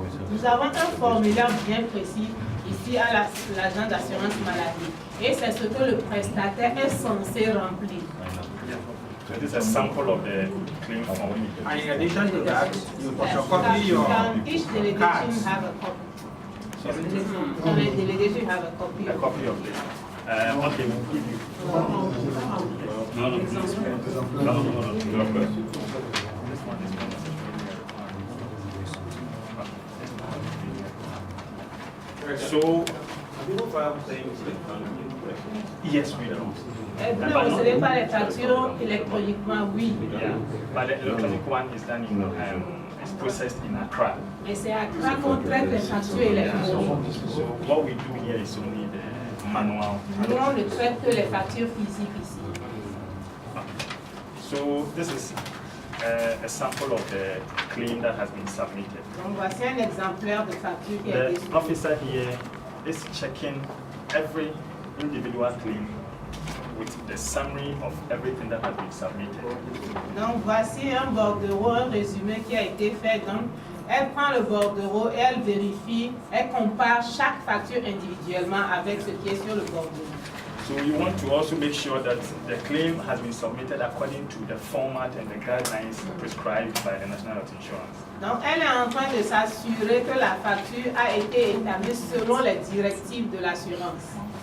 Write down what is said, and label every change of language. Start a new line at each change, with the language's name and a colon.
French: Nous avons un formulaire bien précis ici à l'agence d'assurance maladie et c'est ce que le prestataire est censé remplir.
English: So this is a sample of the claim form. And in addition to that, you photocopy your Each delegation have a copy. Every delegation have a copy. A copy of this. Okay, we'll give you. No. This one is so, yes, we do.
French: Vous ne recevez pas les factures électroniquement, oui.
English: Yeah, but the electronic one is done in, it's processed in Accra.
French: Mais c'est à Accra qu'on traite les factures électroniques.
English: So what we do here is only the manual.
French: Nous, on ne traite que les factures physiques ici.
English: So this is a sample of the claim that has been submitted.
French: Donc voici un exemplaire de facture qui a été
English: The
French: soumise.
English: officer here is checking every individual claim with the summary of everything that has been submitted.
French: Donc voici un bordereau, un résumé qui a été fait. Donc elle prend le bordereau et elle vérifie, elle compare chaque facture individuellement avec ce qui est sur le bordereau.
English: So you want to also make sure that the claim has been submitted according to the format and the guidelines prescribed by the National Health Insurance.
French: Donc elle est en train de s'assurer que la facture a été établie selon les directives de l'assurance.